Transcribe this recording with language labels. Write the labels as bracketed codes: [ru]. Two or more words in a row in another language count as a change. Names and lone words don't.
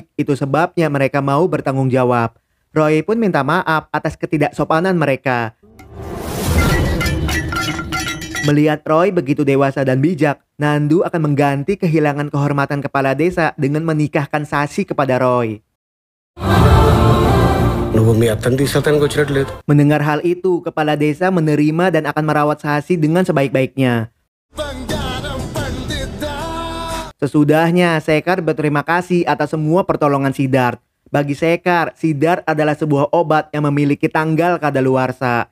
[id] Itu sebabnya mereka mau bertanggung jawab. Roy pun minta maaf atas ketidaksopanan mereka. Melihat Roy begitu dewasa dan bijak, Nandu akan mengganti kehilangan kehormatan kepala desa dengan menikahkan Sasi kepada Roy. [te] నువ్వు మీ అత్తని తీసుకెళ్తానికి వచ్చినట్లేదు. [id] Mendengar hal itu, kepala desa menerima dan akan merawat Sasi dengan sebaik-baiknya. Sesudahnya, Sekar berterima kasih atas semua pertolongan Siddharth. Bagi Sekar, Siddharth adalah sebuah obat yang memiliki tanggal kadaluarsa.